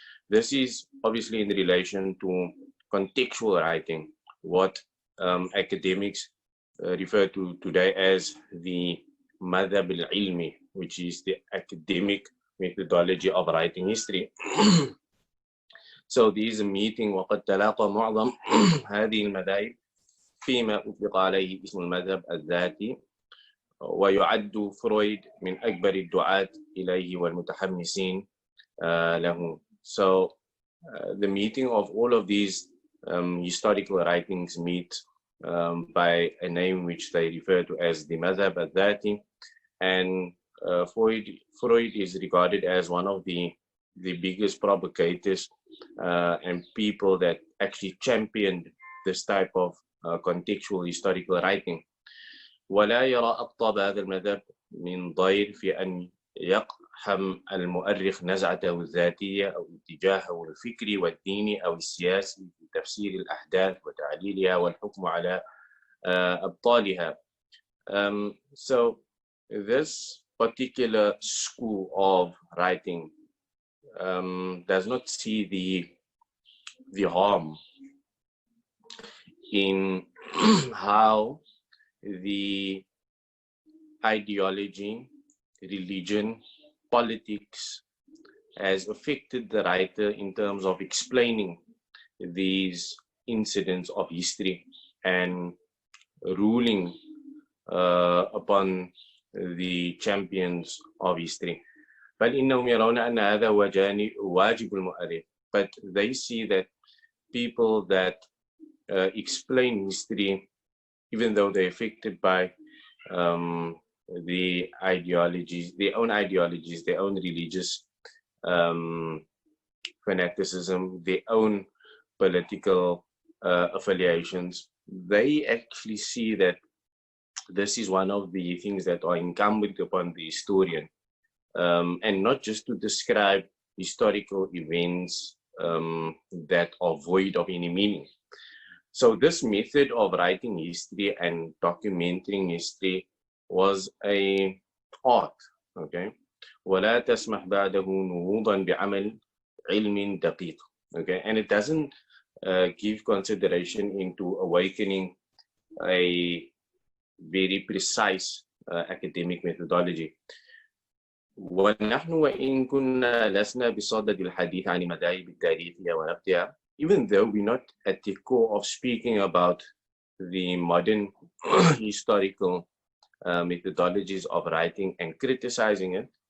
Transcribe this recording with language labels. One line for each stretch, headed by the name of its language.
English: This is obviously in relation to contextual writing, what academics refer to today as the madhab al-ilmi, which is the academic methodology of writing history. So there is a meeting
Arabic: وقد تلاقى معظم هذه المذاهب فيما أطلق عليه اسم المذهب الذاتي، ويعد فرويد من أكبر الدعاة إليه والمتحمسين له.
English: So the meeting of all of these historical writings meet by a name which they refer to as the madhab al-dhati, and Freud is regarded as one of the biggest provocators and people that actually championed this type of contextual historical writing.
Arabic: ولا يرى أقطاب هذا المذهب من ضير في أن يقحم المؤرخ نزعته الذاتية أو اتجاهه الفكري والديني أو السياسي في تفسير الأحداث وتعليلها والحكم على أبطالها.
English: So this particular school of writing does not see the harm in how the ideology, religion, politics has affected the writer in terms of explaining these incidents of history and ruling upon the champions of history.
Arabic: بل إنهم يرون أن هذا واجب المؤرخ.
English: But they see that people that explain history, even though they're affected by the ideologies, their own religious fanaticism, their own political affiliations, they actually see that this is one of the things that are incumbent upon the historian, and not just to describe historical events that are void of any meaning. So this method of writing history and documenting history was a art, okay?
Arabic: ولا تسمح بعده نهوضا بعمل علم دقيق, okay?
English: And it doesn't give consideration into awakening a very precise academic methodology.
Arabic: ونحن وإن كنا لسنا بصدد الحديث عن المذاهب التاريخية ونبتها,
English: even though we're not at the core of speaking about the modern historical methodologies of writing and criticizing it,